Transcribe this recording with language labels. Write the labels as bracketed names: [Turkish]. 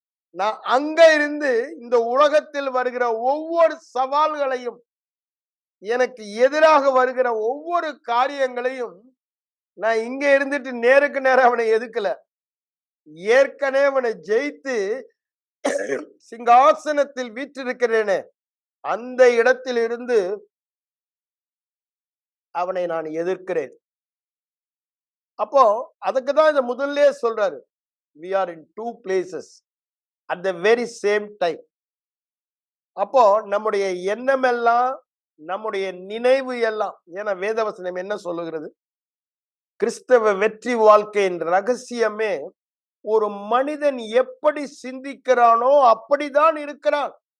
[Tamil] நான் அங்க இருந்து இந்த உலகத்தில் வருகிற ஒவ்வொரு சவால்களையும், எனக்கு எதிராக வருகிற ஒவ்வொரு காரியங்களையும் நான் இங்க இருந்துட்டு நேருக்கு நேரம் அவனை எதுக்கல. ஏற்கனவே அவனை ஜெயித்து சிங்காசனத்தில் வீற்றிருக்கிறேனே, அந்த இடத்தில் இருந்து அவனை நான் எதிர்க்கிறேன். அப்போ அதுக்குதான் இந்த முதல்ல சொல்றாரு, [English] we are in 2 places at the very same time. [Tamil] அப்போ நம்முடைய எண்ணம் எல்லாம், நம்முடைய நினைவு எல்லாம், ஏன்னா வேதவசனம் என்ன சொல்லுகிறது? கிறிஸ்தவ வெற்றி வாழ்க்கையின் ரகசியமே ஒரு மனிதன் எப்படி சிந்திக்கிறானோ அப்படிதான் இருக்கிறான்.